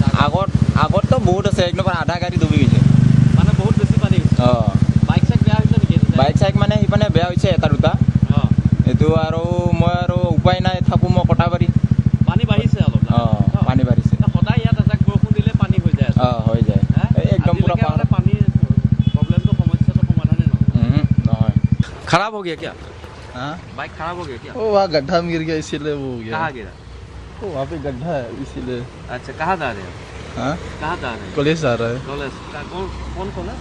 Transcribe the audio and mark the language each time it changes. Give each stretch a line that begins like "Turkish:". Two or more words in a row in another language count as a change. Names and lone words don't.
Assamese: আগততো বহুত আছে একদম আধা গাড়ী ডুবি গৈছে মানে বহুত বেছি পানী হৈছে অঁ বাইক চাইক বেয়া হৈছে নেকি বাইক চাইক মানে সিপিনে বেয়া হৈছে এটা দুটা এইটো আৰু মই আৰু উপায় নাই থাকোঁ মই কটাবাৰী পানী বাঢ়িছে অলপ অঁ পানী বাঢ়িছে সদায় ইয়াত এজাক বৰষুণ দিলে পানী হৈ যায় হৈ যায় একদম পুৰা
Hindi: पानी प्रॉब्लम तो समस्या तो समाधान है
Assamese: নহয়
Hindi: खराब हो गया क्या हाँ बाइक खराब हो गया क्या वो वहाँ गड्ढा में गिर गया इसीलिए वो हो गया कहाँ गिरा वो वहाँ पे गड्ढा है इसीलिए अच्छा कहाँ जा रहे हो हाँ कहाँ जा रहे हैं कॉलेज जा रहा है कॉलेज कौन कॉलेज